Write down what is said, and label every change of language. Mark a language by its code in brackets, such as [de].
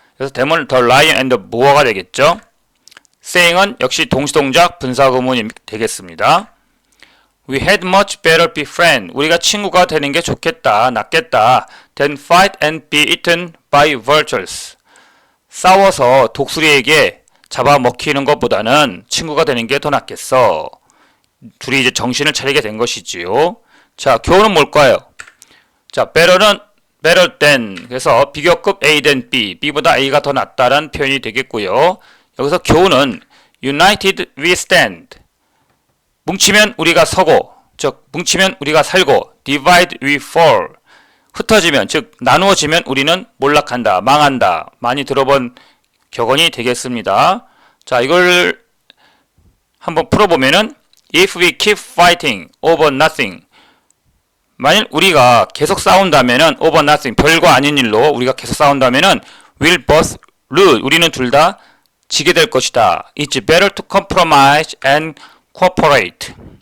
[ko] 그래서 대문 [en] the lion and the boar [ko] 가 되겠죠. saying은 역시 동시동작 분사구문이 되겠습니다. [en] We had much better be friends. [ko] 우리가 친구가 되는 게 좋겠다, 낫겠다. [en] Than fight and be eaten by vultures. [ko] 싸워서 독수리에게 잡아먹히는 것보다는 친구가 되는 게 더 낫겠어. 둘이 이제 정신을 차리게 된 것이지요. 자, 교훈은 뭘까요? 자, better than. 그래서 비교급 A than B. B보다 A가 더 낫다라는 표현이 되겠고요. 여기서 교훈은 [en] united we stand. [ko] 뭉치면 우리가 서고, 즉 뭉치면 우리가 살고, [en] divide we fall. [ko] 흩어지면, 즉 나누어지면 우리는 몰락한다, 망한다. 많이 들어본 격언이 되겠습니다. 자, 이걸 한번 풀어보면은 [en] if we keep fighting over nothing. [ko] 만일 우리가 계속 싸운다면은 [en] over nothing, [ko] 별거 아닌 일로 우리가 계속 싸운다면은 [en] we'll both lose. [ko] 우리는 둘 다 지게 될 것이다. [en] It's better to compromise and cooperate.